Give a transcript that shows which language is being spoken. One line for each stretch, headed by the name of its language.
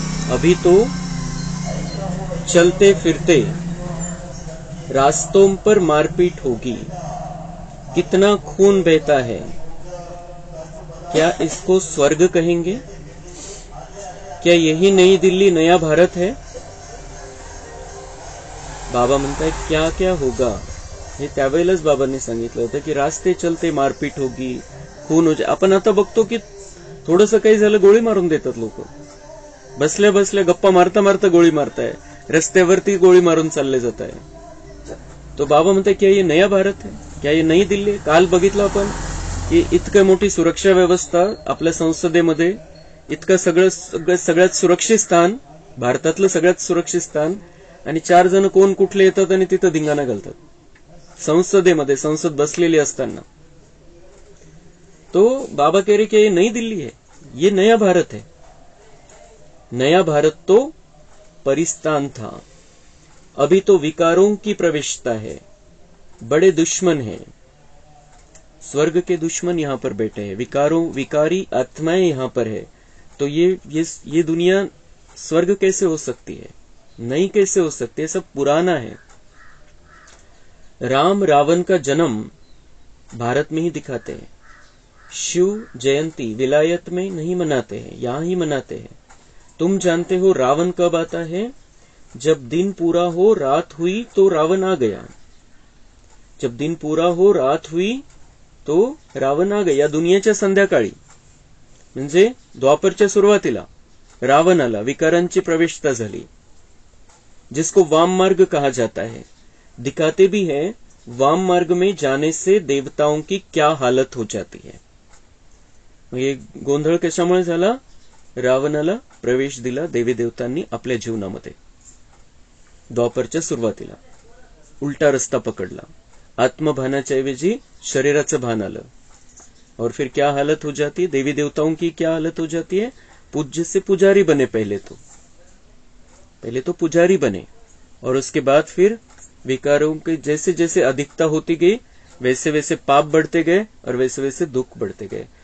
Hindi: अभी तो चलते फिरते रास्तों पर मारपीट होगी, कितना खून बहता है, क्या इसको स्वर्ग कहेंगे? क्या यही नई दिल्ली नया भारत है?
Marathi: बाबा म्हणताय
Hindi: क्या क्या होगा,
Marathi: हे त्यावेळेलाच बाबांनी सांगितलं होतं की
Hindi: रास्ते चलते मारपीट होगी, खून हो जाए.
Marathi: आपण आता बघतो की थोडंसं काही झालं गोळी मारून देतात लोक. बसल्या बसल्या गप्पा मारता मारता गोळी मारताय, रस्त्यावरती गोळी मारून चालले जात आहे. तो बाबा म्हणताय
Hindi: क्या ये नया भारत है, क्या ये नई दिल्ली
Marathi: आहे. काल बघितलं आपण की इतकं मोठी सुरक्षा व्यवस्था आपल्या संसदेमध्ये, इतकं सगळ्यात सुरक्षित स्थान, भारतातलं सगळ्यात सुरक्षित स्थान, आणि 4 जण कोण कुठले येतात आणि तिथं धिंगाणा घालतात संसदेमध्ये, संसद बसलेली असताना.
Hindi: तो बाबा कह रहे कि ये नई दिल्ली है, ये नया भारत है. नया भारत तो परिस्तान था, अभी तो विकारों की प्रविष्टता है, बड़े दुश्मन हैं. स्वर्ग के दुश्मन यहां पर बैठे हैं, विकारी आत्माएं यहां पर है. तो ये दुनिया स्वर्ग कैसे हो सकती है, नई कैसे हो सकती है, सब पुराना है. राम रावण का जन्म भारत में ही दिखाते हैं. शिव जयंती विलायत में नहीं मनाते हैं, यहां ही मनाते हैं. तुम जानते हो रावण कब आता है, जब दिन पूरा हो रात हुई तो रावण आ गया. जब दिन पूरा हो रात हुई तो रावण आ गया.
Marathi: दुनियाच्या संध्याकाळी म्हणजे द्वापरच्या सुरुवातीला रावण आला, विकारांची प्रवेशता झाली,
Hindi: जिसको वाम मार्ग कहा जाता है. दिखाते भी है वाम मार्ग में जाने से देवताओं की क्या हालत हो जाती है.
Marathi: ये गोंधळ कशामुळे झाला, रावणाला प्रवेश दिला देवी देवतांनी आपल्या जीवनामध्ये. द्वापरच्या सुरुवातीला उलटा रस्ता पकडला, आत्मभानाच्या ऐवजी शरीराचं भान आलं.
Hindi: और फिर क्या हालत हो जाती है, देवी देवताओं की क्या हालत हो जाती है, पूज्य से पुजारी बने. पहले तो पुजारी बने, और उसके बाद फिर विकारों के जैसे जैसे अधिकता होती गई वैसे वैसे पाप बढ़ते गए और वैसे वैसे दुख बढ़ते गए.